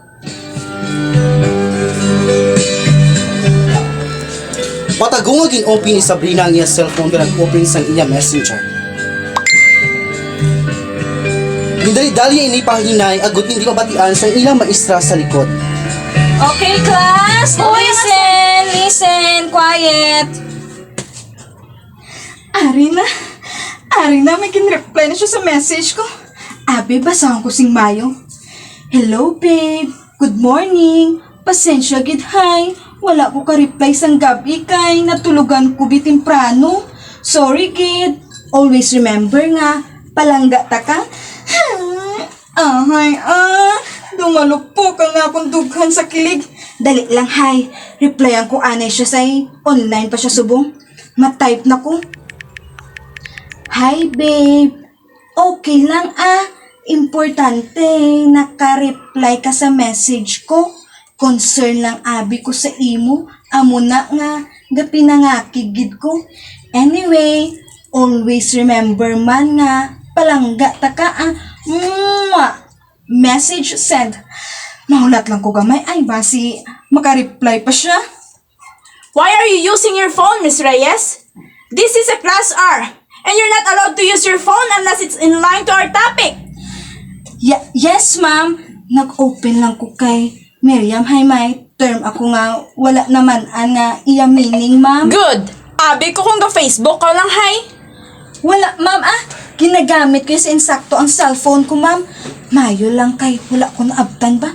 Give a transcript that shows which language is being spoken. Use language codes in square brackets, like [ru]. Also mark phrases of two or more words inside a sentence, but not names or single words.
[hil] patagong nga gin-open ni Sabrina ang iya cellphone nga nag-open sang iya messenger. Dali-dali ini pahinay agot hindi mabatian sang ilang maestra sa likod. [en] Okay, class. Listen. Quiet. [hil] Ari na, may kin-reply na siya sa message ko. Abi, basahan ko sing Mayo. [en] Hello, babe. Good morning. [hil] Pasensya gid hay. Wala ko ka-reply sang gabi kay natulugan ko bitimprano. [en] Sorry, kid. Always remember nga, [hil] palangga ta ka. Dumalukpo ka nga kung dughan sa kilig. Dali lang, hay. Replyan ko anay siya say. Online pa siya subong. Matype na ko. [en] Hi, babe. [hil] Okay lang, ah. Importante, naka-reply ka sa message ko. Concern lang abi ko sa imo. Amo na nga, pinangakigid ko. [en] Anyway, always remember [hil] man nga, palangga ta ka, ah. [en] Message sent. [hil] Mahulat lang ko gamay. Ay, basi, maka-reply pa siya. [en] Why are you using your phone, Miss Reyes? This is a class hour, and you're not allowed to use your phone unless it's in line to our topic. Yes, ma'am. [hil] Nag-open lang ko kay Miriam. Hi, may term ako nga. Wala naman nga iya meaning, ma'am. [en] Good! [hil] Abi ko kung ga-Facebook ka lang, hay. Wala, ma'am, ah. Ginagamit ko yung sa insakto ang cellphone ko, ma'am. Mayo lang kay wala ko naabtan ba?